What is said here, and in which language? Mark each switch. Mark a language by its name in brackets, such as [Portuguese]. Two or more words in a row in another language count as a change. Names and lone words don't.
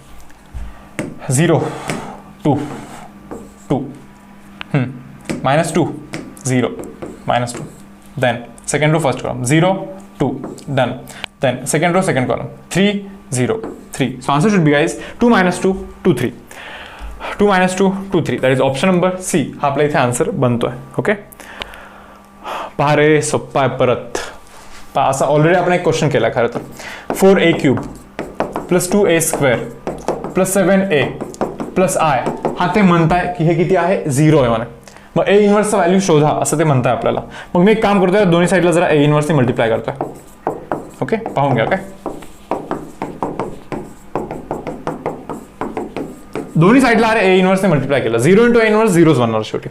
[English] 0 2 2 -2 0 -2, then second row first column 0 2 done, then second row second column 3 0 3. So answer should be guys 2 - 2 2 3, 2 - 2 2 3. that is option number C. [Marathi] हा आपला इथे आन्सर बनतोय. ओके, पहा रे, सोप्पा आहे. परत पहा, असा ऑलरेडी आपण एक क्वेश्चन केला खरं तर. 4a³ + 2a² + 7a + i, हा ते म्हणताय की हे किती आहे, 0 आहे म्हणे. मग [English] A inverse-cha value [Marathi] शोधा असं ते म्हणताय आपल्याला. मग मी एक काम करतोय, दोन्ही साईडला जरा [English] A inverse-ne multiply [Marathi] करतोय. ओके, पाहून घ्या. काय दोन्ही साईडला अरे [English] A inverse-ne multiply [Marathi] केलं, 0 × [English] A inverse [Marathi] 0च बनणार शेवटी.